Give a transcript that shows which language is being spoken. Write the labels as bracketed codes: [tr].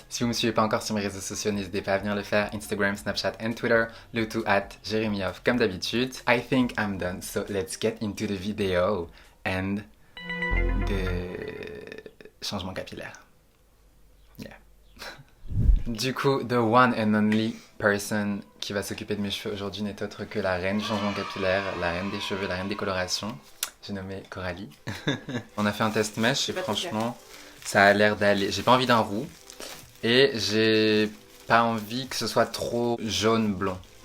[fr] Si vous me suivez pas encore sur mes réseaux sociaux, n'hésitez pas à venir le faire. Instagram, Snapchat and Twitter. Le tout at JeremyOff comme d'habitude. [en] I think I'm done, so let's get into the video and the [fr] changement capillaire. [en] Yeah. [fr] Du coup, [en] the one and only person [fr] qui va s'occuper de mes cheveux aujourd'hui n'est autre que la reine du changement capillaire, la reine des cheveux, la reine des colorations. J'ai nommé Coralie. On a fait un test mèche et franchement, ça a l'air d'aller. J'ai pas envie d'un roux et j'ai pas envie que ce soit trop jaune-blond.